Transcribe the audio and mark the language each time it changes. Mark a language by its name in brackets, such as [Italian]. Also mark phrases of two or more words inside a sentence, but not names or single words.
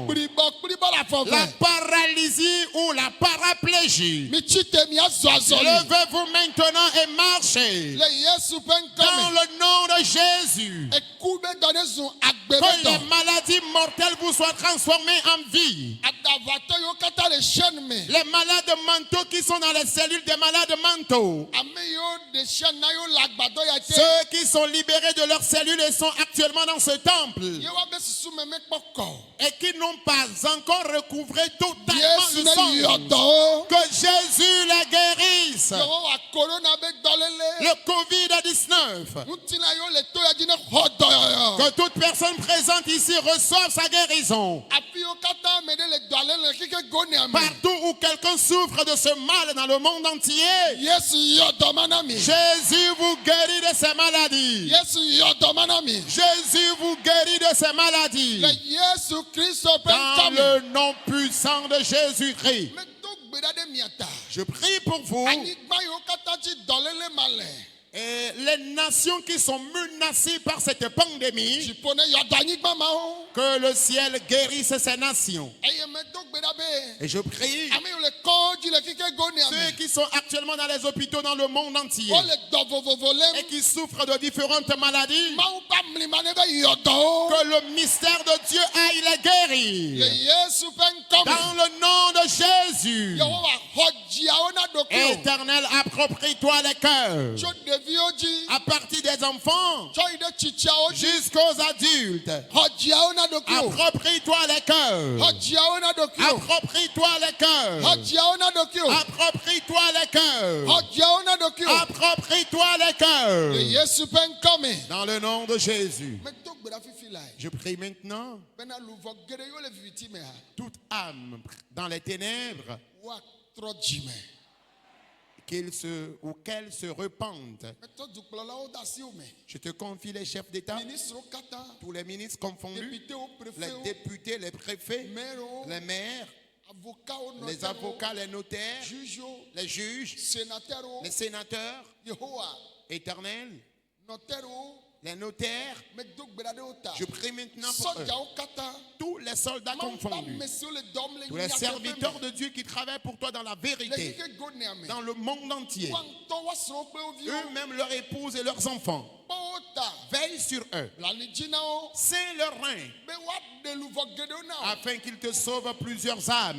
[French] La paralysie ou la paraplégie, levez-vous maintenant et marchez. Dans le nom de Jésus, que les maladies mortelles vous soient transformées en vie. Les malades mentaux qui sont dans les cellules des malades mentaux. [Ewe] Ame yiwo de sia na yiwo le agbadɔ ya te. [French] Ceux qui sont libérés de leurs cellules et sont actuellement dans ce temple. [Ewe] Yewo be susu me mekpɔ kɔ. [French] Et qui n'ont pas encore recouvré totalement [Ewe] Yesu le ne sang. yɔ dɔ o. [French] Que Jésus les guérisse. [Ewe] Yehowa corona be dɔlele. [French] Le Covid-19. [Ewe] Ŋutina yiwo le to ya dzi ne xɔ dɔyɔyɔ. [French] Que toute personne présente ici reçoive sa guérison. [Ewe] Afi wo katã ame ɖe le dɔale le kike gonia me. [French] Partout où quelqu'un souffre de ce mal dans le monde entier. [Ewe] Yesu yɔ dɔma na mi. [French] Jésus vous guérit de ces maladies. [Ewe] Yesu yɔ dɔma na mi. [French] Jésus vous guérit de ces maladies. [Ewe] Le Yesu Kristo ƒe [French] Dans [Ewe] ŋkɔ me. [French] le nom puissant de Jésus-Christ. [Ewe] Medo gbe ɖa ɖe mia ta. [French] Je prie pour vous. [Ewe] Anyigba yiwo katã dzi dɔlele ma le. [French] Et les nations qui sont menacées par cette pandémie, [Ewe] Dziƒo ne yɔ dɔ anyigba mawo. [French] que le ciel guérisse ces nations. [Ewe] Eye medo gbe ɖa be. [French] Et je prie [Ewe] Ame yiwo le kɔdzi le kike gonia me. [French] ceux qui sont actuellement dans les hôpitaux dans le monde entier [Ewe] Wole dɔ vovovo [French] et [Ewe] lém. [French] qui souffrent de différentes maladies, [Ewe] Mawu ƒe amlima ne be yɔ dɔ wo. [French] que le mystère de Dieu aille les [Ewe] Le [French] guérir. [Ewe] Yesu ƒe ŋkɔ me. [French] Dans le nom de Jésus. [Ewe] Yehowa xɔ dziawo na ɖokuiwo. [French] Éternel, approprie-toi les cœurs. [Ewe] Tso ɖeviwo dzi. [French] À partir des enfants [Ewe] Tsɔ yi ɖe tsitsiawo dzi. [French] jusqu'aux adultes. [Ewe] Xɔ dziawo na ɖokuiwo. [French] Approprie-toi les cœurs. [Ewe] Xɔ dziawo na ɖokuiwo. [French] Approprie-toi les cœurs. [Ewe] Xɔ dziawo na ɖokuiwo. [French] Approprie-toi les cœurs. [Ewe] Xɔ dziawo na ɖokuiwo. [French] Approprie-toi les cœurs. [Ewe] Le Yesu ƒe ŋkɔ me. [French] Dans le nom de Jésus. [Ewe] Medo gbe ɖa fifi lae. [French] Je prie maintenant, [Ewe] Bena luvɔ geɖe yiwo le viviti mea. [French] toute âme dans les ténèbres, [Ewe] Woatrɔ dzime. [French] qu'elle se repente. [Ewe] Metɔ dukplɔlawo de asiwo me. [French] Je te confie les chefs d'État, [Ewe] Ministrewo katã. [French] tous les ministres confondus, [Ewe] Députéwo, [French] les [Ewe] préfétwo. [French] députés, les préfets, Maires. les maires, [Ewe] Avocawo, [French] les notaires. avocats, les notaires, [Ewe] Jugewo. [French] les juges, Sénateurs. les sénateurs, [Ewe] Yehowa. [French] éternels, Notaires. les notaires. [Ewe] Medo gbe ɖa ɖe wo ta. [French] Je prie maintenant pour eux. [Ewe] Sɔdzawo katã. [French] Tous les soldats confondus, tous les serviteurs de Dieu qui travaillent pour toi dans la vérité, dans le monde entier, eux-mêmes leurs épouses et leurs enfants, veille sur eux, ceint leurs reins, afin qu'ils te sauvent plusieurs âmes.